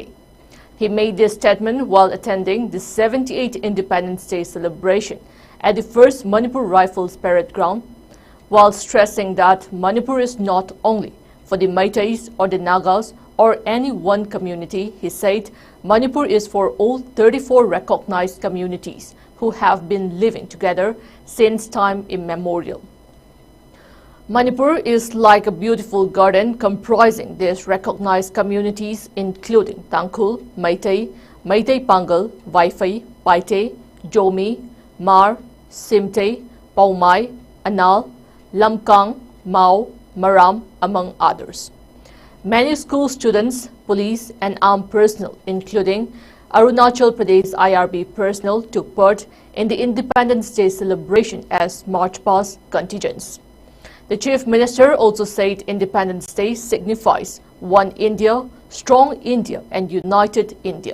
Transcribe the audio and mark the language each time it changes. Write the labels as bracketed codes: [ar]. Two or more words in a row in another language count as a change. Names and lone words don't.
[en] He made this statement while attending the 78th Independence Day celebration at the 1st Manipur Rifles Parade Ground, while stressing that Manipur is not only for the Meiteis or the Nagas or any one community. He said Manipur is for all 34 recognized communities who have been living together since time immemorial. Manipur is like a beautiful garden comprising these recognized communities including Tangkhul, Meitei, Meitei Pangal, Waifei, Paite, Jomi, Mar, Simte, Paumai, Anal, Lamkang, Mao, Maram, among others. Many school students, police and armed personnel, including Arunachal Pradesh IRB personnel, took part in the Independence Day celebration as march past contingents. The Chief Minister also said Independence Day signifies one India, strong India and united India.